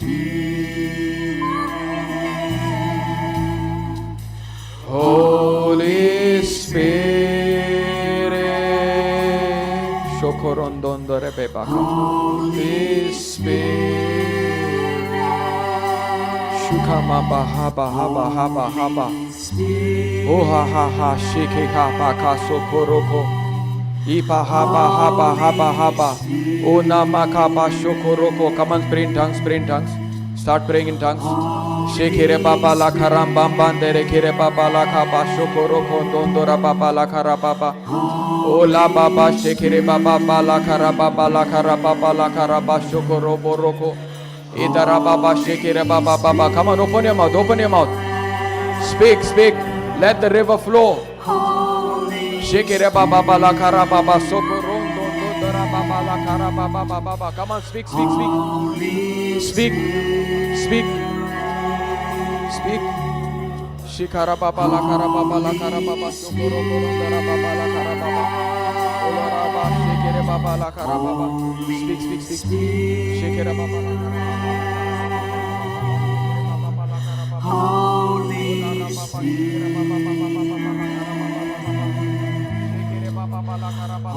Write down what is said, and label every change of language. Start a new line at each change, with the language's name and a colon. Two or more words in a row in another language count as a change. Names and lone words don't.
English: Holy Spirit. Shokorondondore bebaka. Holy Spirit. Shukama bahaba haba haba haba. Oh ha ha ha shike ha baka sokoroko. Ipa haba haba haba haba. Oh namakaba shokoroko. Come on, pray in tongues, pray in tongues. Start praying in tongues. Shekere baba la karambamba dere kere baba la kaba shokoroko dondora baba la karababa. Oh la baba shekere baba la karababa la karababa la karaba shokoro boroko. Idara baba shekere baba baba. Come on, open your mouth, open your mouth. Speak, speak. Let the river flow. Shekere baba la karababa sokorondo dondora baba la karababa baba. Come on, speak, speak, speak. Speak, speak. Speak. Shikara baba la karababa la karababa sokoro korondara baba la karababa. Olara baba shekere baba la karababa. Speak, speak, speak. Shekere baba la karababa. Holy Spirit. Shekere baba la karababa.